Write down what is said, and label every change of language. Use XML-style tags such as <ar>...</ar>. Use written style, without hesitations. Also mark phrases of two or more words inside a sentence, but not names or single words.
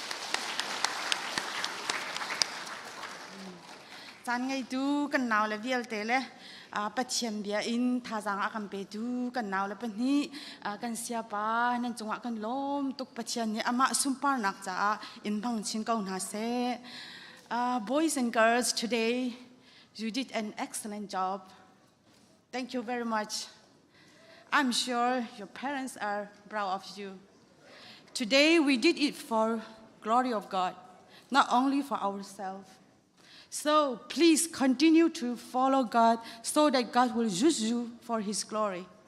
<cnh>chan ngai tu kan naw le vial te le pathian bia in thazang akan pe tu kan naw le pani kan siapa nan chunga kan lom tuk pathian ni ama sumpar nak cha in bang chin ko na se</cnh> <en>boys and girls today you did an excellent job. Thank you very much. I'm sure your parents are proud of you. Today we did it for glory of God, not only for ourselves. So please continue to follow God so that God will use you for His glory.</en>